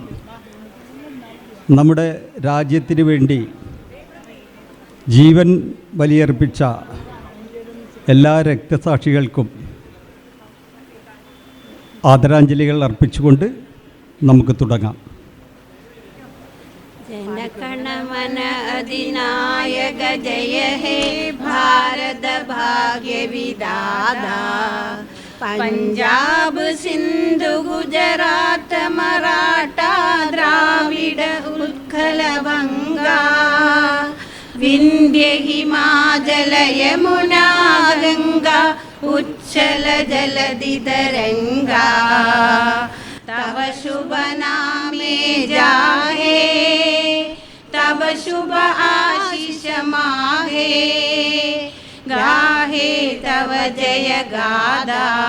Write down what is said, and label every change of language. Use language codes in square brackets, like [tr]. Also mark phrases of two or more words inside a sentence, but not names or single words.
[ml] നമ്മുടെ രാജ്യത്തിന് വേണ്ടി ജീവൻ ബലിയർപ്പിച്ച എല്ലാ രക്തസാക്ഷികൾക്കും ആദരാഞ്ജലികൾ അർപ്പിച്ചുകൊണ്ട് നമുക്ക് തുടങ്ങാം. [bn] জনগণমন অধিনায়ক জয় হে ভারত ভাগ্য বিধাতা পঞ্জাব সিন্ধু গুজরাট মারাঠা দ্রাবিড় উৎকল বঙ্গ বিন্ধ্য হিমাচল যমুনা গঙ্গা উচ্ছল জলধি তরঙ্গ তব শুভ নামে জাগে তব শুভ আশিস মাগে গাহে তব জয় গাথা